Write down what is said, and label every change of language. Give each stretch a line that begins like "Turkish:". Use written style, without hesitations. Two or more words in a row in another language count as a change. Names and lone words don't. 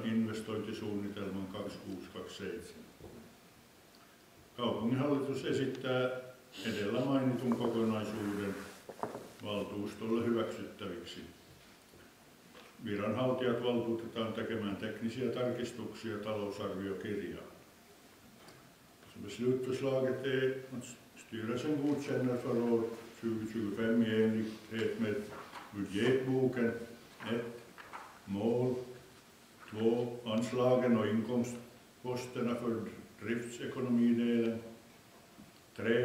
Finnish: Investointisuunnitelman 2627. Kaupunginhallitus esittää edellä mainitun kokonaisuuden valtuustolle hyväksyttäviksi. Viranhaltijat valtuutetaan tekemään teknisiä tarkistuksia talousarviokirjaan.
Swedish: Beslutförslaget är att styrelsen godkänner för år 2025 i enlighet med budgetboken 1. Mål 2. Anslagen och inkomstposterna för driftsekonomidelen 3.